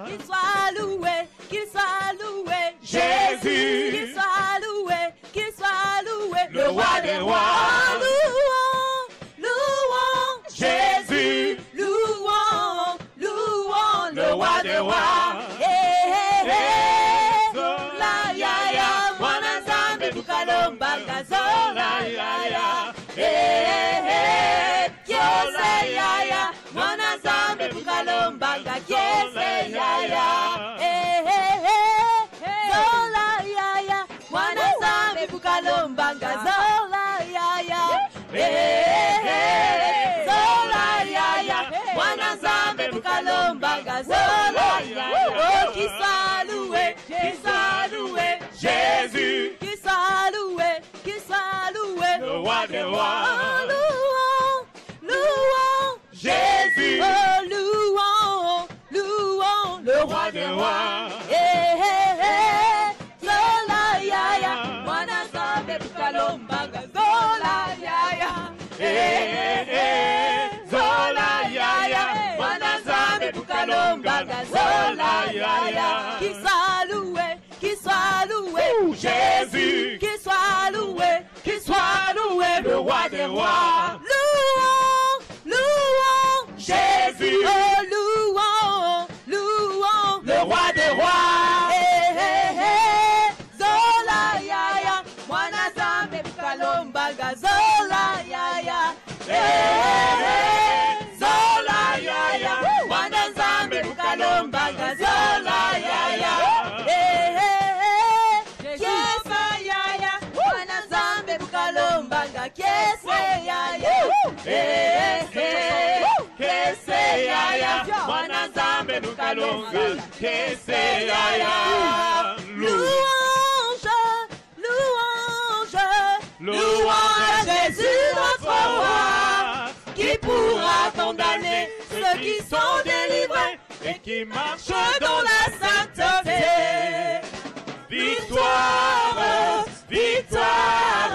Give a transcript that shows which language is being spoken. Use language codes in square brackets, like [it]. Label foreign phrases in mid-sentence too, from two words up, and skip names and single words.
[fr] Qu'il soit loué, qu'il soit loué, Jésus. Qu'il soit loué, qu'il soit loué, le roi des rois. Louons, louons, Jésus. Louons, louons, le roi des rois. [ln] Zola ya ya, mwana zambe bukalomba zola ya ya. Kiose ya ya, mwana zambe bukalomba kiose ya ya. Zola ya ya, mwana zambe bukalomba zola ya ya. Zola ya ya, mwana zambe bukalomba zola ya ya. [fr] Oh, qui soit loué, Jésus. Qui soit loué, le roi des rois. Oh, louons, louons, Jésus. Oh, louons, louons, le roi des rois. [ln] Zola ya ya, mwana zambe bukalomba zola ya ya. Zola ya ya, mwana zambe bukalomba zola ya ya. [fr] Qui soit loué, Jésus. Qui soit loué, le roi des rois. Louons, louons, Jésus. Oh, louons, louons, le roi des rois. [ln] Zola ya ya, mwana zambe bukalomba zola ya ya. Zola ya ya, mwana zambe bukalomba zola ya ya. Kiesa ya ya, mwana zambe bukalomba kiesa ya ya. Kese ya ya, mwana zambe bukalonga kese ya ya. [fr] Louange, louange, louange à Jésus notre roi, qui pourra condamner ceux qui sont délivrés et qui marchent dans la sainteté. Victoire, victoire,